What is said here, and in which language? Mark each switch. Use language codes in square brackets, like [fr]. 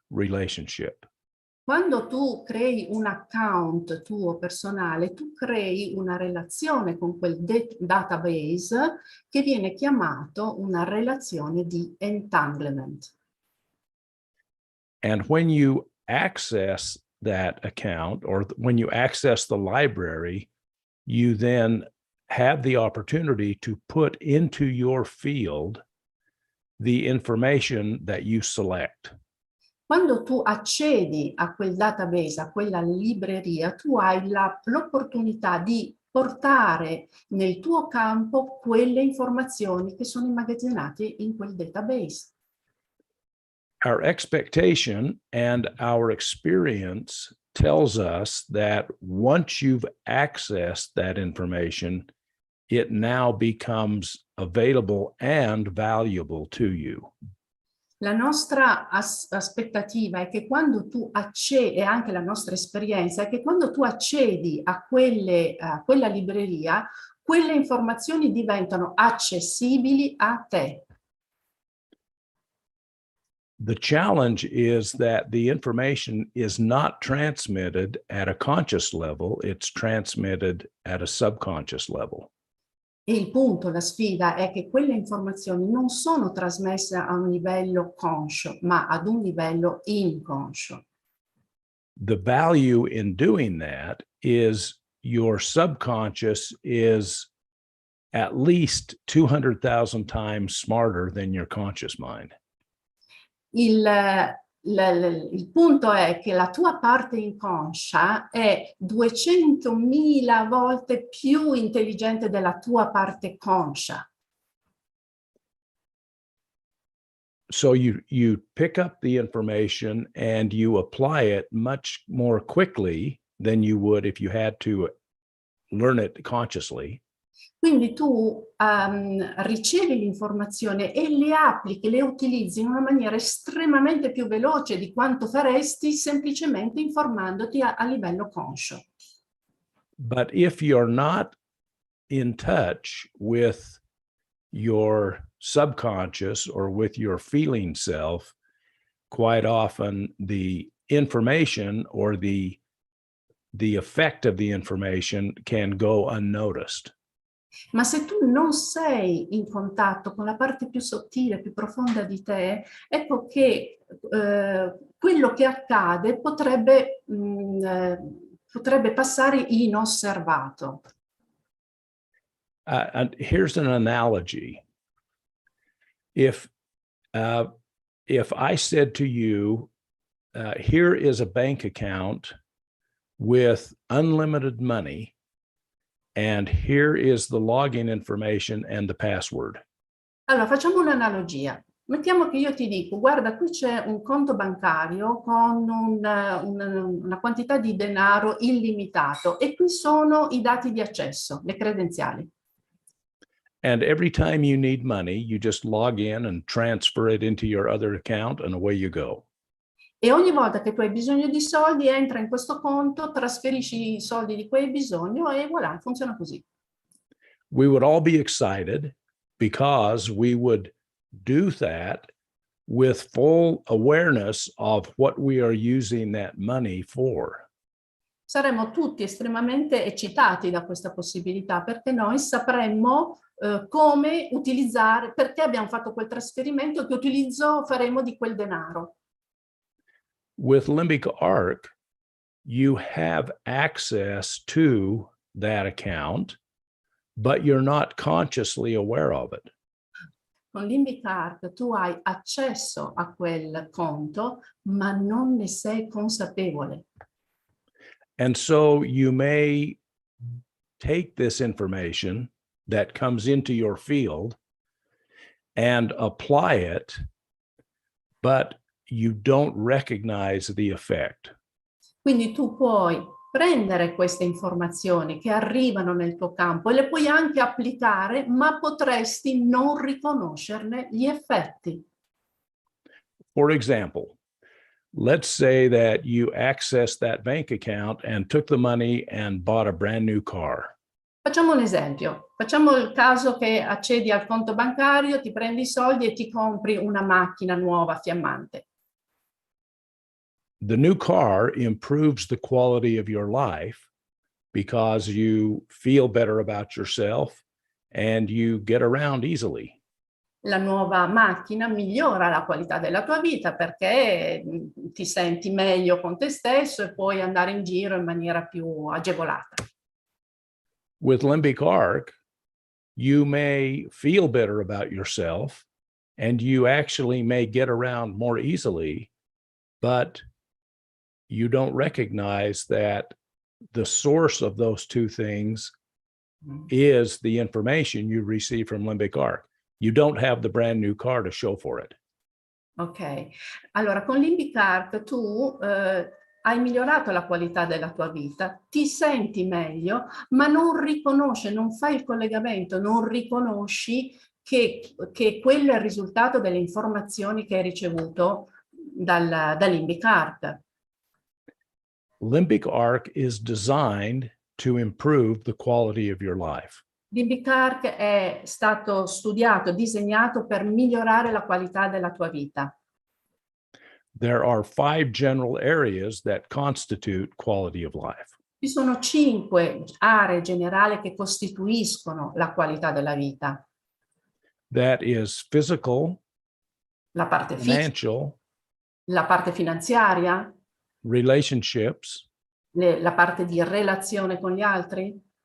[en] relationship. [it] Quando tu crei un account tuo personale, tu crei una relazione con quel database che viene chiamato una relazione di entanglement. [en] And when you access that account, or when you access the library, you then have the opportunity to put into your field the information that you select. [it] Quando tu accedi a quel database, a quella libreria, tu hai l'opportunità di portare nel tuo campo quelle informazioni che sono immagazzinate in quel database. [en] Our expectation and our experience tells us that once you've accessed that information, it now becomes available and valuable to you. [it] La nostra aspettativa è che quando tu accedi, e anche la nostra esperienza, è che quando tu accedi a quella libreria, quelle informazioni diventano accessibili a te. [en] The challenge is that the information is not transmitted at a conscious level, it's transmitted at a subconscious level. [it] E il punto, la sfida, è che quelle informazioni non sono trasmesse a un livello conscio, ma ad un livello inconscio. [en] The value in doing that is your subconscious is at least 200,000 times smarter than your conscious mind. [it] Il punto è che la tua parte inconscia è 200.000 volte più intelligente della tua parte conscia. [en] So you pick up the information and you apply it much more quickly than you would if you had to learn it consciously. [it] Quindi tu ricevi l'informazione e le applichi, le utilizzi in una maniera estremamente più veloce di quanto faresti semplicemente informandoti a livello conscio. [en] But if you're not in touch with your subconscious or with your feeling self, quite often the information or the effect of the information can go unnoticed. [it] Ma se tu non sei in contatto con la parte più sottile, più profonda di te, ecco che quello che accade potrebbe passare inosservato. [en] And here's an analogy. If I said to you, here is a bank account with unlimited money, and here is the login information and the password. [it] Allora, facciamo un'analogia. Mettiamo che io ti dico, guarda, qui c'è un conto bancario con una quantità di denaro illimitato e qui sono i dati di accesso, le credenziali. [en] And every time you need money, you just log in and transfer it into your other account and away you go. [it] E ogni volta che tu hai bisogno di soldi, entra in questo conto, trasferisci i soldi di cui hai bisogno e voilà, funziona così. [en] We would all be excited because we would do that with full awareness of what we are using that money for. [it] Saremmo tutti estremamente eccitati da questa possibilità perché noi sapremmo come utilizzare, perché abbiamo fatto quel trasferimento, che utilizzo faremo di quel denaro. [en] With limbic arc, you have access to that account, but you're not consciously aware of it. [it] Con limbic arc tu hai accesso a quel conto, ma non ne sei consapevole. [en] And so you may take this information that comes into your field and apply it, but you don't recognize the effect. [it] Quindi tu puoi prendere queste informazioni che arrivano nel tuo campo e le puoi anche applicare, ma potresti non riconoscerne gli effetti. [en] For example, let's say that you accessed that bank account and took the money and bought a brand new car. [it] Facciamo un esempio. Facciamo il caso che accedi al conto bancario, ti prendi i soldi e ti compri una macchina nuova, fiammante. [en] The new car improves the quality of your life because you feel better about yourself and you get around easily. [it] La nuova macchina migliora la qualità della tua vita perché ti senti meglio con te stesso e puoi andare in giro in maniera più agevolata. [en] With limbic arc, you may feel better about yourself and you actually may get around more easily, but you don't recognize that the source of those two things is the information you receive from limbic arc. You don't have the brand new car to show for it. [it] Ok, allora con limbic arc tu hai migliorato la qualità della tua vita, ti senti meglio, ma non riconosci, non fai il collegamento, non riconosci che quello è il risultato delle informazioni che hai ricevuto dal limbic arc. [en] Limbic arc is designed to improve the quality of your life. [it] Limbic arc è stato studiato, disegnato per migliorare la qualità della tua vita. [en] There are 5 general areas that constitute quality of life. [it] Ci sono 5 aree generali che costituiscono la qualità della vita. [en] That is physical, [it] La parte fisica, [en] financial, [it] la parte finanziaria, [en] relationships, [it] la parte di relazione con gli altri,